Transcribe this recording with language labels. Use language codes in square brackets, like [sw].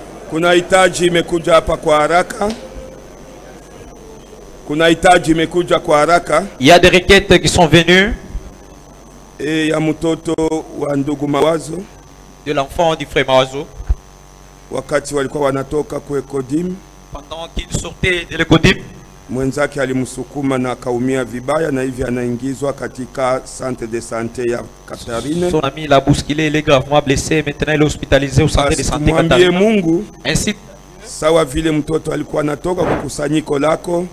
[sw] Kuna hitaji imekuja hapa kwa haraka. Kuna hitaji imekuja kwa haraka. [fr] Il y a des requêtes qui sont venues. [sw] Ya mtoto wa ndugu Mawazo. [fr] De l'enfant du frère Mawazo. [sw] Wakati walikuwa wanatoka kwa Kodim. [fr] Pendant qu'il sortait de l'Ecodim. [sw] Mwenzake alimsukuma na akaumia vibaya na hivi anaingizwa katika centre de santé ya Katarine. [fr] Son ami l'a bousculé, il est gravement blessé, maintenant il est hospitalisé au centre de santé Katarine. [sw] Mungu, [fr] ainsi [sw] sawa vile mtoto alikuwa anatoka kwa kusanyiko lako,